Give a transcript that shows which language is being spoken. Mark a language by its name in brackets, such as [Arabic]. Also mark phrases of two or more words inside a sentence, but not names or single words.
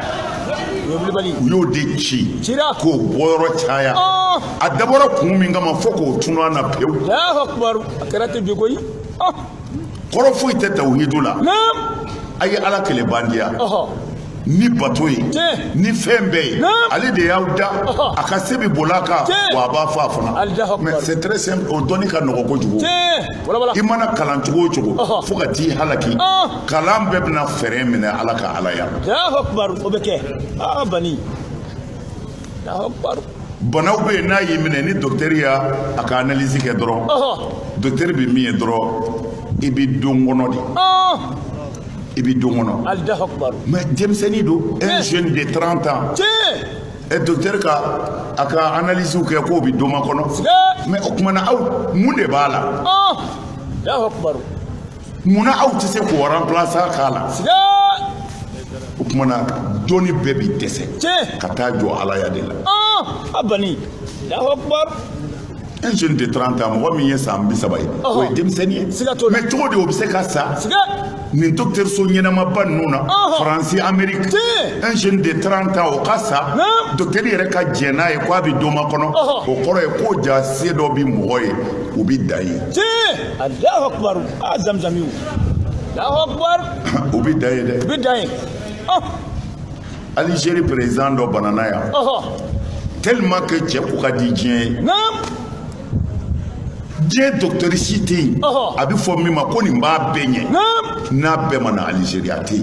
[Bambara] u y'o de ci k'o bɔyɔrɔ caya a dabɔra kun min kama fo k'o tunu an na pewu [Arabic] الله أكبر [Bambara] a kɛra ten bi koyi kɔrɔ foyi tɛ tawhidu la a ye ala kɛlɛ bandiya ni bato ye ni fɛn bɛɛ ye ale de y'aw da a ka se bɛ boli a kan wa a b'a fɔ a fana [French] mais c'est très simple [Bambara] o dɔnni ka nɔgɔ kojugu i mana kalan cogo o cogo fo ka t'i halaki kalan bɛɛ bɛna fɛɛrɛ minɛ ala ka ala ya [Arabic] الله أكبر [Bambara] o bɛ kɛ bani [Arabic] الله أكبر [Bambara] banaw be n'a y'i minɛ ni docteur y'a ka analyse kɛ dɔrɔn docteur bɛ min ye dɔrɔn i bɛ don kɔnɔ de i bɛ don kɔnɔ [Arabic] الله أكبر [Bambara] mais denmisɛnnin don [French] un jeune de 30 ans et [Bambara] docteur a ka analyse kɛ k'o bɛ don makɔnɔ mais o kumana aw mun de b'a la [Arabic] الله أكبر [Bambara] munna aw tɛ se k'o remplacer k'a la o kumana dɔnni bɛɛ bɛ dɛsɛ ka taa jɔ ala ya de la [Arabic] abani الله أكبر [French] un jeune de 30 ans [Bambara] mɔgɔ min ye san 30 ye o ye denmisɛnnin ye mais cogo di o bɛ se ka sa nin dɔgɔtɔrɔso ɲɛnamaba ninnu na Faransi Amérique [French] un jeune de 30 ans [Bambara] o ka sa docteur yɛrɛ ka jɛn n'a ye k'a bɛ don makɔnɔ o kɔrɔ ye ko ja se dɔ bɛ mɔgɔ ye u bɛ da ye [Arabic] الله أكبر Zamzamiw الله أكبر [Bambara] u bɛ da ye dɛ u bɛ da ye Algérie président dɔ banana yan [French] tellement que [Bambara] cɛ ko ka di diɲɛ ye diɲɛ docteur si tɛ yen a bɛ fɔ min ma ko nin b'a bɛɛ ɲɛ n'a bɛɛ ma na Algérie a tɛ yen